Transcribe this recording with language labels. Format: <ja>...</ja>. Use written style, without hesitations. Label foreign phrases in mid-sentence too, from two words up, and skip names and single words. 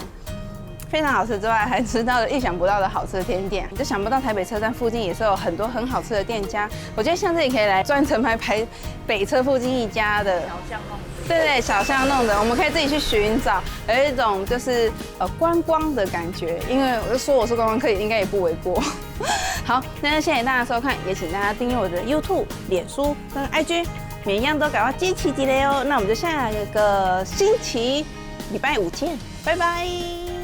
<zh>非常好吃之外，還吃到了意想不到的好吃的甜點，就想不到台北車站附近也是有很多很好吃的店家。我覺得像這裡可以來專程排北車附近一家的小巷弄，對，小巷弄的，我們可以自己去尋找，有一種就是觀光的感覺。因為我就說我是觀光客，應該也不為過。好，那謝謝大家收看，也請大家訂閱我的 YouTube、臉書跟 IG， 每一樣都趕快支持起來哦。那我們就下個星期禮拜5見，拜拜。</zh>